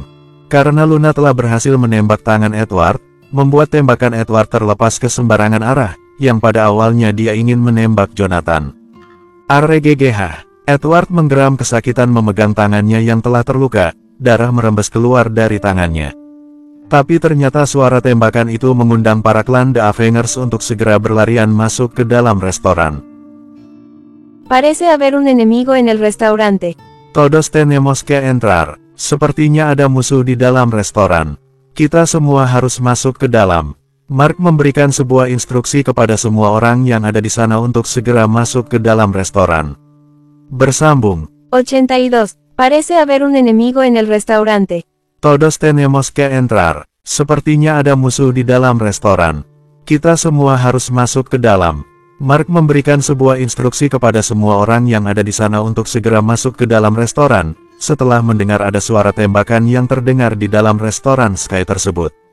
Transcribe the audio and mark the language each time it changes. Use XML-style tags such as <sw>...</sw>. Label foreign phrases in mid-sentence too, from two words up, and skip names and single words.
<id>Karena Luna telah berhasil menembak tangan Edward, membuat tembakan Edward terlepas ke sembarangan arah, yang pada awalnya dia ingin menembak Jonathan. Arregegeh. Edward menggeram kesakitan memegang tangannya yang telah terluka, darah merembes keluar dari tangannya. Tapi ternyata suara tembakan itu mengundang para klan The Avengers untuk segera berlarian masuk ke dalam restoran.</id> <es>Parece haber un enemigo en el restaurante. Todos tenemos que entrar.</es> <id>Sepertinya ada musuh di dalam restoran. Kita semua harus masuk ke dalam. Mark memberikan sebuah instruksi kepada semua orang yang ada di sana untuk segera masuk ke dalam restoran. Bersambung. 82.</id> <es>Parece haber un enemigo en el restaurante. Todos tenemos que entrar.</es> <id>Sepertinya ada musuh di dalam restoran. Kita semua harus masuk ke dalam. Mark memberikan sebuah instruksi kepada semua orang yang ada di sana untuk segera masuk ke dalam restoran, setelah mendengar ada suara tembakan yang terdengar di dalam restoran Sky tersebut.</id>